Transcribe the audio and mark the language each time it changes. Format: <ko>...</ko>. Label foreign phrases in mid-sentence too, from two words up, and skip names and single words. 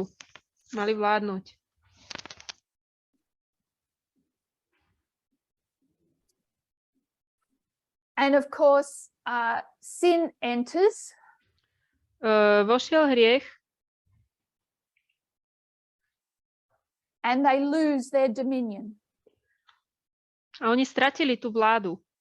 <sk>Mali vládnuť.</sk> <en>And of course, sin enters.</en> <sk>Vošiel hriech.</sk> <en>And they lose their dominion.</en> <sk>A oni stratili tú vládu.</sk>